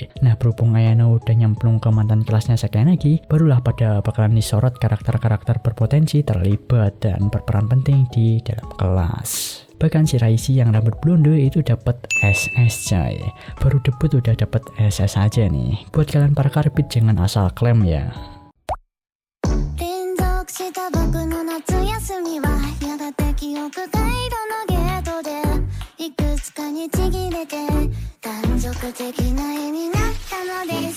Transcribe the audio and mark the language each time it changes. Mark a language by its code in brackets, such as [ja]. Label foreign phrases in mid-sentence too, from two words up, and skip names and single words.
[id] Nah berhubung Ayano udah nyemplung ke mantan kelasnya Sakenagi, barulah pada bakalan disorot karakter-karakter berpotensi terlibat dan berperan penting di dalam kelas. Bahkan Shiraishi yang rambut blonde itu dapat SS coy. Baru debut udah dapat SS aja nih. Buat kalian para karbit jangan asal klaim ya. [ja] 連続した僕の夏休みはやがて記憶回路のゲートでいくつかにちぎれて断続的な絵になったのです